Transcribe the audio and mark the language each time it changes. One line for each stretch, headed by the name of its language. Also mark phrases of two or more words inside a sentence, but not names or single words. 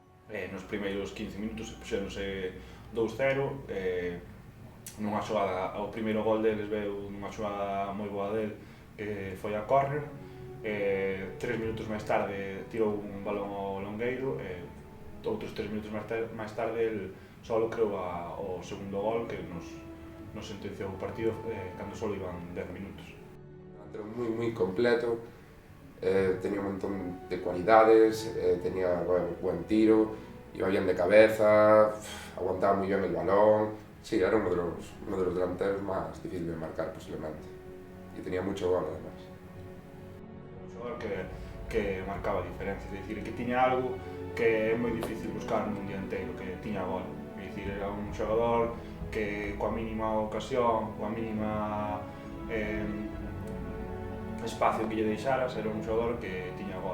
Galician: Nos primeiros 15 minutos puxéronse 2-0, nunha xogada, o primeiro gol deles veu nunha xogada moi boa del, que foi a córner. 3 minutos máis tarde tirou un balón ao longueiro, outros 3 minutos máis tarde el solo creou o segundo gol que nos sentenciou o partido cando
Spanish: solo iban
Galician: 10 minutos. Era moi completo,
Spanish: tenía un montón de cualidades, tenía buen tiro, iba bien de cabeza, aguantaba muy bien el balón. Sí, era uno de los delanteros más difíciles de marcar posiblemente, y tenía mucho gol además.
Galician: Un xogador que marcaba diferencias, é dicir, que tiña algo que é moi difícil buscar nun dianteiro, que tiña gol. É dicir, era un xogador que coa mínima ocasión, coa mínima espacio que lle deixaras, era un xogador que tiña gol.